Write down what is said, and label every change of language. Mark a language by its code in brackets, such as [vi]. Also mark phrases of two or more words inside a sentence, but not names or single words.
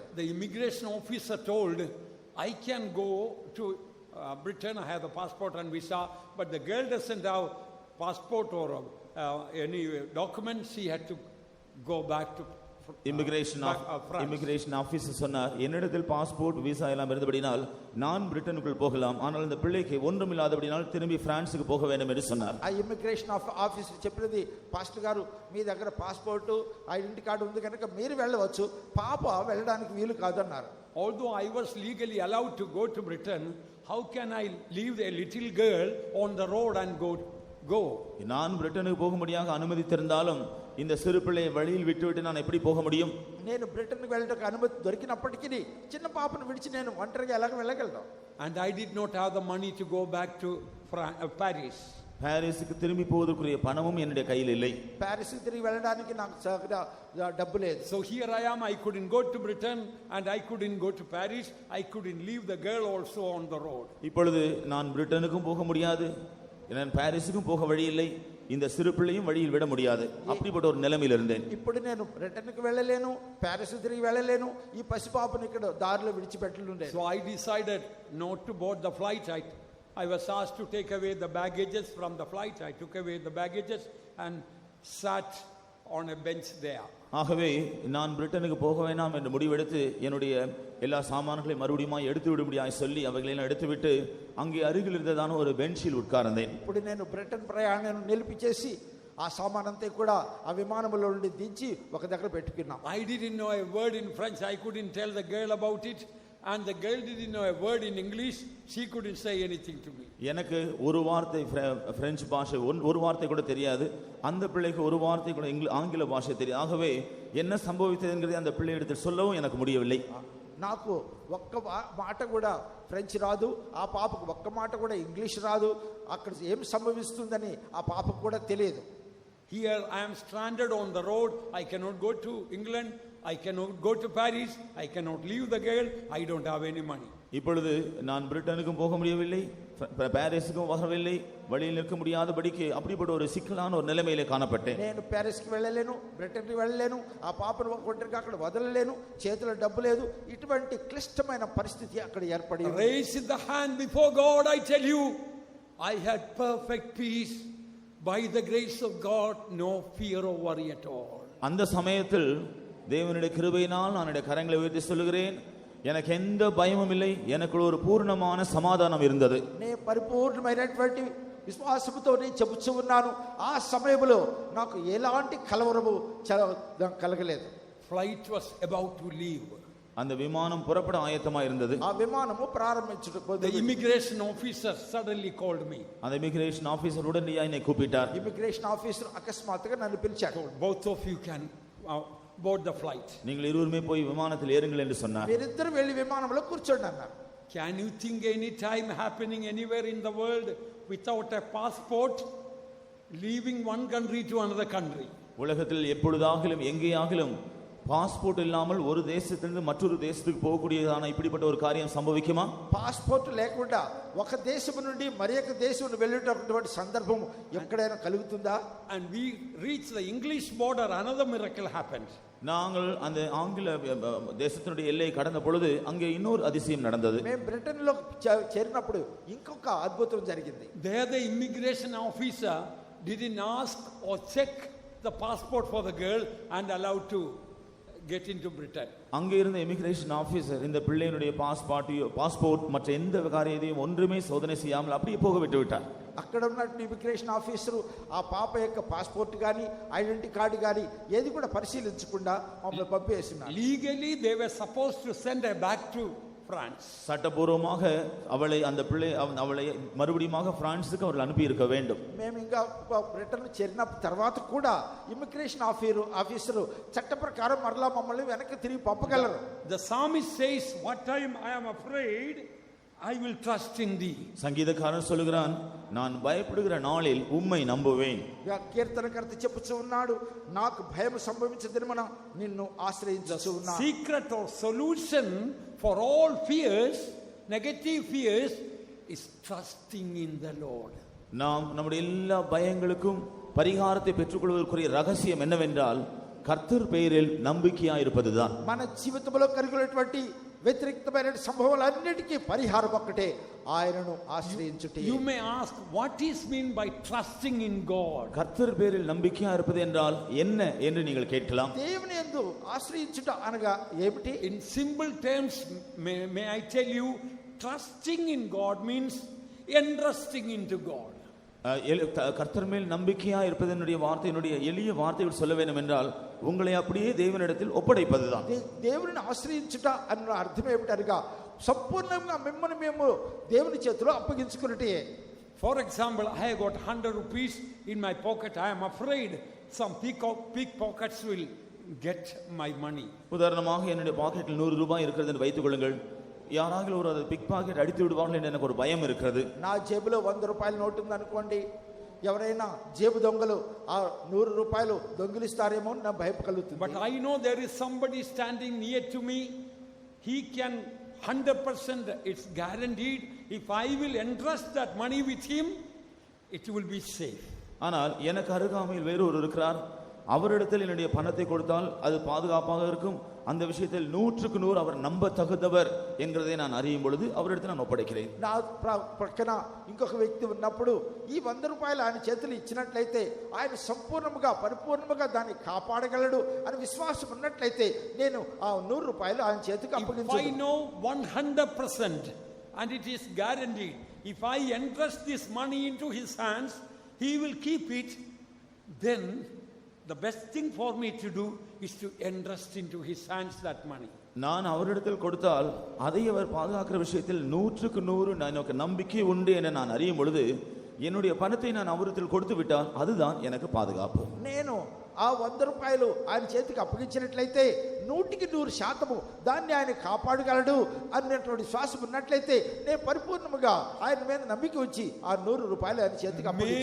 [en] The immigration officer told, I can go to Britain, I have the passport and visa, but the girl doesn't have passport or any document. She had to go back to immigration officer [ta] சொன்னார், என்னிடத்தில் [en] passport visa [ta] எல்லாம் இருந்தபடினால் நான் பிரிட்டனுக்குள் போகலாம், ஆனால் இந்த பிள்ளைக்கு ஒன்றும் இல்லாதபடினால் திரும்பி பிரான்சுக்கு போக வேண்டும் என்று சொன்னார். [te] ఆ [en] immigration officer [te] చెప్పినది, పాస్టర్ గారు మీ దగ్గర [en] passport identity card [te] ఉంది కనుక మీరు వెళ్ళవచ్చు, పాప వెళ్ళడానికి వీలు కాదన్నారు. [en] Although I was legally allowed to go to Britain, how can I leave a little girl on the road and go? [ta] நான் பிரிட்டனுக்கு போக முடியாத அனுமதித்திருந்தாலும் இந்த சிறு பிள்ளையை வழியில் விட்டுவிட்டு நான் எப்படி போக முடியும்? [te] నేను బ్రిటన్కి వెళ్ళడానికి అనుమతి దొరికినప్పటికీ చిన్న పాపను విడిచి నేను ఒంటరిగా ఎలాగ వెళ్ళగలను? [en] And I did not have the money to go back to Paris. [ta] பாரிஸுக்கு திரும்பி போவதற்குரிய பணமும் என்னுடைய கையில் இல்லை. பாரிஸுக்கு திரும்பி [te] వెళ్ళడానికి నాకు డబ్బు లేదు. [en] So here I am, I couldn't go to Britain and I couldn't go to Paris. I couldn't leave the girl also on the road. [ta] இப்பொழுது நான் பிரிட்டனுக்கும் போக முடியாது, நான் பாரிஸுக்கும் போக வழி இல்லை, இந்த சிறு பிள்ளையும் வழியில் விட முடியாது. அப்படிப்பட்ட ஒரு நிலைமையில் இருந்தேன். [te] ఇప్పుడు నేను బ్రిటన్కి వెళ్ళలేను, పారిస్ తిరిగి వెళ్ళలేను, ఈ పసిపాపను ఇక్కడ దారిలో విడిచిపెట్టలేను. [en] So I decided not to board the flight. I was asked to take away the baggages from the flight. I took away the baggages and sat on a bench there. [ta] ஆகவே நான் பிரிட்டனுக்கு போக வேண்டாம் என்று முடிவெடுத்து என்னுடைய எல்லா சாமான்களையும் மறுபடியும் எடுத்து விடும்படியாக சொல்லி அவைகளை எடுத்துவிட்டு அங்கே அருகில் இருந்ததான ஒரு பெஞ்சில் உட்கார்ந்தேன். [te] ఇప్పుడు నేను బ్రిటన్ ప్రయాణాన్ని నిలిపిచేసి ఆ సామానంతా కూడా ఆ విమానంలో నుండి దించి ఒక దగ్గర పెట్టుకున్నాం. [en] I didn't know a word in French. I couldn't tell the girl about it. And the girl didn't know a word in English. She couldn't say anything to me. [ta] எனக்கு ஒரு வார்த்தை பிரெஞ்சு பாஷை ஒரு வார்த்தை கூட தெரியாது. அந்த பிள்ளைக்கு ஒரு வார்த்தை கூட ஆங்கில பாஷை தெரியாது. ஆகவே என்ன சம்பவித்ததுங்கிறதை அந்த பிள்ளையிடத்தில் சொல்லவும் எனக்கு முடியவில்லை. [te] నాకు ఒక్క మాట కూడా ఫ్రెంచ్ రాదు, ఆ పాపకు ఒక్క మాట కూడా ఇంగ్లీష్ రాదు. అక్కడ ఏం సంభవిస్తుందని ఆ పాపకు కూడా తెలియదు. [en] Here I am stranded on the road. I cannot go to England. I cannot go to Paris. I cannot leave the girl. I don't have any money. [ta] இப்பொழுது நான் பிரிட்டனுக்கும் போக முடியவில்லை, பாரிஸுக்கும் வரவில்லை, வழியில் நிற்க முடியாதபடிக்கு அப்படிப்பட்ட ஒரு சிக்கலான ஒரு நிலைமையிலே காணப்பட்டேன். [te] నేను ప్యారిస్ కి వెళ్ళలేను, బ్రిటన్ కి వెళ్ళలేను, ఆ పాపను ఒంటరిగా అక్కడ వదలలేను, చేతిలో డబ్బు లేదు, ఇటువంటి క్లిష్టమైన పరిస్థితి అక్కడ ఏర్పడింది. [en] Raise the hand before God. I tell you, I had perfect peace by the grace of God, no fear or worry at all. [ta] அந்த சமயத்தில் தேவனுடைய கிருபையினால் நான் என்னுடைய கரங்களை உயர்த்தி சொல்லுகிறேன், எனக்கு எந்த பயமும் இல்லை, எனக்கு ஒரு பூர்ணமான சமாதானம் இருந்தது. [te] నేను పరిపూర్ణమైనటువంటి విశ్వాసముతో నేను చెబుతూ ఉన్నాను, ఆ సమయంలో నాకు ఎలాంటి కలవరము కలగలేదు. [en] Flight was about to leave. [ta] அந்த விமானம் புறப்பட ஆயத்தமா இருந்தது. [te] ఆ విమానము ప్రారంభించుటకు [en] The immigration officer suddenly called me. [ta] அந்த [en] immigration officer [ta] உடனடியாக என்னை கூப்பிட்டார். [en] immigration officer [te] అకస్మాత్తుగా నన్ను పిలిచాడు. [en] Both of you can board the flight. [ta] நீங்கள் இருவருமே போய் விமானத்தில் ஏறுங்கள் என்று சொன்னார். [te] మీరిద్దరు వెళ్ళి విమానంలో కూర్చోండి అన్నారు. [en] Can you think any time happening anywhere in the world without a passport, leaving one country to another country? [ta] உலகத்தில் எப்பொழுதாகிலும் எங்கேயாகிலும் பாஸ்போர்ட் இல்லாமல் ஒரு தேசத்திலிருந்து மற்றொரு தேசத்துக்கு போகக்கூடியதான இப்படிப்பட்ட ஒரு காரியம் சம்பவிக்குமா? [te] పాస్పోర్ట్ లేకుండా ఒక దేశం నుండి మరొక దేశం వెళ్ళేటటువంటి సందర్భం ఎక్కడైనా కలుగుతుందా? [en] And we reached the English border, another miracle happened. [ta] நாங்கள் அந்த ஆங்கில தேசத்தினுடைய எல்லையை கடந்த பொழுது அங்கே இன்னொரு அதிசயம் நடந்தது. [te] మేము బ్రిటన్ లో చేరినప్పుడు ఇంకొక అద్భుతం జరిగింది. [en] There the immigration officer didn't ask or check the passport for the girl and allowed to get into Britain. [ta] அங்கே இருந்த [en] immigration officer [ta] இந்த பிள்ளையினுடைய பாஸ்போர்ட் மற்ற எந்த காரியத்தையும் ஒன்றுமே சோதனை செய்யாமல் அப்படியே போக விட்டு விட்டார். [te] అక్కడ ఉన్న [en] immigration officer [te] ఆ పాప యొక్క పాస్పోర్ట్ గాని [en] identity card [te] గాని ఏది కూడా పరిశీలించకుండా మమ్మల్ని పంపేస్తున్నారు. [en] Legally they were supposed to send her back to France. [ta] சட்டபூர்வமாக அவளை அவளை மறுபடியும் பிரான்சுக்கு அவர்கள் அனுப்பி இருக்க வேண்டும். [te] మేము ఇంకా బ్రిటన్ చేరిన తర్వాత కూడా [en] immigration officer [te] చట్ట ప్రకారం మరలా మమ్మల్ని వెనక్కి తిరిగి పంపగలరు. [en] The psalmist says, what time I am afraid, I will trust in thee. [ta] சங்கீதக்காரன் சொல்கிறான், நான் பயப்படுகிற நாளில் உம்மை நம்புவேன். [te] కీర్తనకర్త చెప్పుచూ ఉన్నాడు, నాకు భయం సంభవించదనిమన నిన్ను ఆశ్రయించు ఉన్నాను. [en] Secret or solution for all fears, negative fears, is trusting in the Lord. [ta] நாம் நம்முடைய எல்லா பயங்களுக்கும் பரிகாரத்தை பெற்றுக்கொள்வதற்குரிய ரகசியம் என்னவென்றால் கர்த்தர் பெயரில் நம்பிக்கையாய் இருப்பதுதான். [te] మన జీవితంలో కలిగినటువంటి వ్యతిరేకమైన సంభవాలన్నిటికీ పరిహారం ఒక్కటే, ఆయనను ఆశ్రయించుటే. [en] You may ask, what is mean by trusting in God? [ta] கர்த்தர் பேரில் நம்பிக்கையா இருப்பது என்றால் என்ன என்று நீங்கள் கேட்கலாம். [te] దేవుని యందు ఆశ్రయించుట అనగా ఏమిటి? [en] In simple terms, may I tell you, trusting in God means entrusting into God. [ta] கர்த்தர் மேல் நம்பிக்கையா இருப்பதனுடைய வார்த்தையினுடைய எளிய வார்த்தைகள் சொல்ல வேண்டும் என்றால் உங்களை அப்படியே தேவனிடத்தில் ஒப்படைப்பதுதான். [te] దేవుని ఆశ్రయించుట అన్న అర్థం ఏమిటనగా సంపూర్ణంగా మిమ్మల్ని మేము దేవుని చేతిలో అప్పగించుకున్నటే. [en] For example, I have got 100 rupees in my pocket. I am afraid some pickpockets will get my money. [ta] உதாரணமாக என்னுடைய பாக்கெட்டில் 100 ரூபாய் இருக்கிறது என்று வைத்துக் கொள்ளுங்கள். யாராவது ஒரு [en] pick pocket [ta] அடித்து விடுவார்கள் என்று எனக்கு ஒரு பயம் இருக்கிறது. [te] నా జేబులో 100 రూపాయల నోటు ఉంది అనుకోండి, ఎవరైనా జేబు దొంగలు ఆ 100 రూపాయలు దొంగిలిస్తారేమో నా భయం కలుగుతుంది. [en] But I know there is somebody standing near to me. He can 100%, it's guaranteed, if I will entrust that money with him, it will be safe. [ta] ஆனால் எனக்கு அருகாமையில் வேறு ஒரு இருக்கிறார், அவரிடத்தில் என்னுடைய பணத்தை கொடுத்தால் அது பாதுகாப்பாக இருக்கும். அந்த விஷயத்தில் 100க்கு 100 அவர் நம்ப தகுந்தவர் என்கிறதை நான் அறியும் பொழுது அவரிடத்தில் நான் ஒப்படைக்கிறேன். [te] నా ప్రక్కన ఇంకొక వ్యక్తి ఉన్నప్పుడు ఈ 100 రూపాయలు ఆయన చేతులు ఇచ్చినట్లయితే ఆయన సంపూర్ణముగా పరిపూర్ణముగా దాన్ని కాపాడగలడు అని విశ్వాసం ఉన్నట్లయితే నేను ఆ 100 రూపాయలు ఆయన చేతికి అప్పగించాను. [en] If I know 100% and it is guaranteed, if I entrust this money into his hands, he will keep it, then the best thing for me to do is to entrust into his hands that money. [ta] நான் அவரிடத்தில் கொடுத்தால் அதை அவர் பாதுகாக்கிற விஷயத்தில் 100க்கு 100 எனக்கு நம்பிக்கை உண்டு என நான் அறியும் பொழுது என்னுடைய பணத்தை நான் அவரிடத்தில் கொடுத்து விட்டால் அதுதான் எனக்கு பாதுகாப்பு. [te] నేను ఆ 100 రూపాయలు ఆయన చేతికి అప్పగించినట్లయితే 100కి 100% దాన్ని ఆయన కాపాడగలడు అన్నటువంటి విశ్వాసం ఉన్నట్లయితే నేను పరిపూర్ణముగా ఆయన మీద నమ్మిక ఉంచి ఆ 100 రూపాయలు ఆయన చేతికి అప్పగించాను.